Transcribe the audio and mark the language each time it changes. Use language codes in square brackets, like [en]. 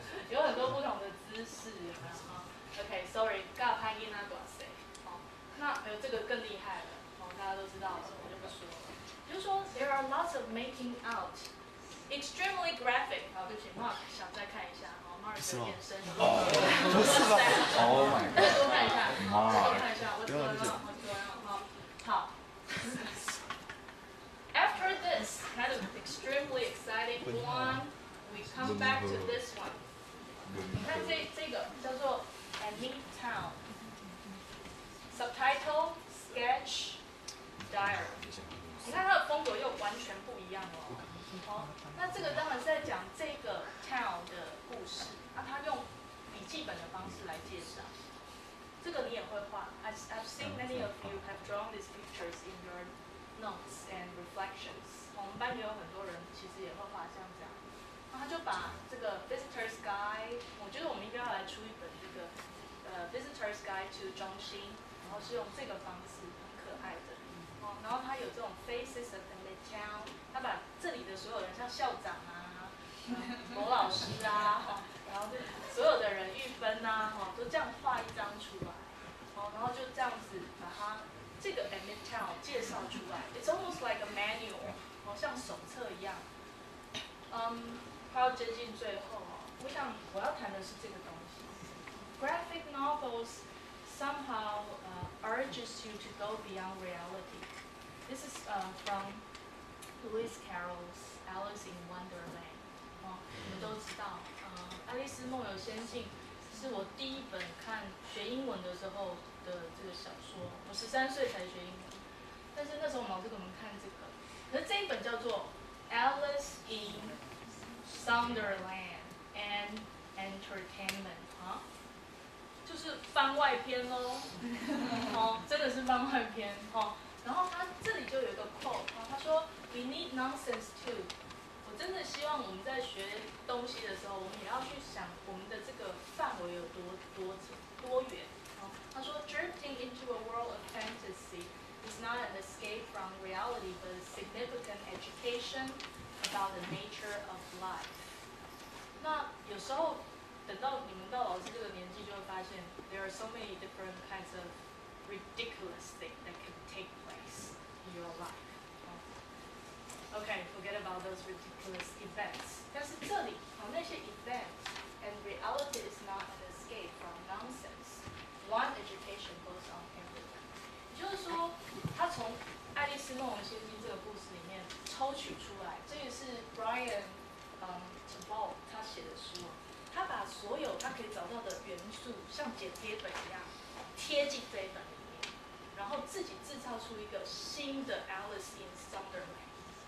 [zh] 有很多不同的姿势，有没有？ [en] OK, sorry， [zh] 尬拍音啊，短谁？那这个更厉害了，大家都知道了，我就不说了。就是说 [en] ，there are lots of making out, extremely graphic。 [zh] 好，对不起 ，Mark 想再看一下，Mark 的眼神。不是吧 ？ [en] Oh my god！ [zh] 再多看一下，多看一下， [en] What's going on？ What's going on？ [zh] 好。 [en] After this kind of extremely exciting one, we come back to this one. [zh] 你看这个叫做 Any Town。 [en] Subtitle, sketch, diary。 [zh] 你看它的风格又完全不一样哦。那这个当然是在讲这个 town 的故事，那他用笔记本的方式来介绍。这个你也会画。 [en] I've seen many of you have drawn these pictures in your notes and reflections。 [zh] 我们班也有很多人其实也会画像这样。那他就把这个 Visitor's Guide， 我觉得我们应该要来出一本这个Visitor's Guide to 中心。然后是用这个方式，很可爱的。然后他有这种 [en] faces of the midtown， [zh] 他把这里的所有人，像校长啊、某老师啊，然后所有的人玉芬啊，都这样画一张出来。然后就这样子把它这个 midtown 介绍出来。 [en] It's almost like a manual， [zh] 像手册一样。快要接近最后哦，我想我要谈的是这个东西。 [en] Graphic novels somehow urges you to go beyond reality. This is from Lewis Carroll's Alice in Wonderland. [zh] 你们都知道，《爱丽丝梦游仙境》是我第一本看学英文的时候的这个小说。我13岁才学英文，但是那时候我们老师给我们看这个，可是这一本叫做《Alice in Wonderland and Entertainment》啊，就是番外篇喽，真的是番外篇然后他这里就有一个 quote 他说 [en] "We need nonsense too." [zh] 我真的希望我们在学东西的时候，我们也要去想我们的这个范围有多远他说 [en] "Drifting into a world of fantasy is not an escape from reality, but a significant education about the nature of life." [zh] 那有时候等到你们到老师这个年纪，就会发现 [en] there are so many different kinds of ridiculous things that can take place in your life. Okay, forget about those ridiculous events. [zh] 但是这里那些 [en] events and reality is not an escape from nonsense. One education goes on everywhere. [zh] 也就是说，他从《爱丽丝梦游仙境》这个故事里面抽取出来，这也是 Brian Taball 他写的书他把所有他可以找到的元素，像剪贴本一样贴进这一本里面，然后自己制造出一个新的 Alice in Wonderland。